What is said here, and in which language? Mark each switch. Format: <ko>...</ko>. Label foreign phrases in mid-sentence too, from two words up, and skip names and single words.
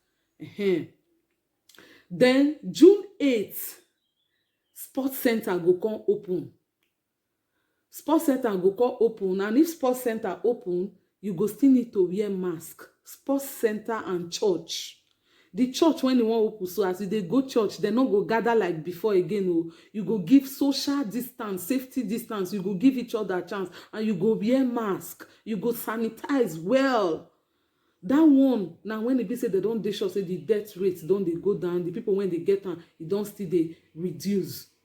<pcm>Then June 8th, sports center go come open. Sports center go come open, and if sports center open, you go still need to wear mask. Sports center and church. The church, when you wan open, so as you dey go church, they no go gather like before again. Oh, you go give social distance, safety distance. You go give each other a chance, and you go wear mask. You go sanitize well. That one, now when e be say they don dey sure say the death rate don dey go down, the people when they get am, e don still dey reduce.</pcm>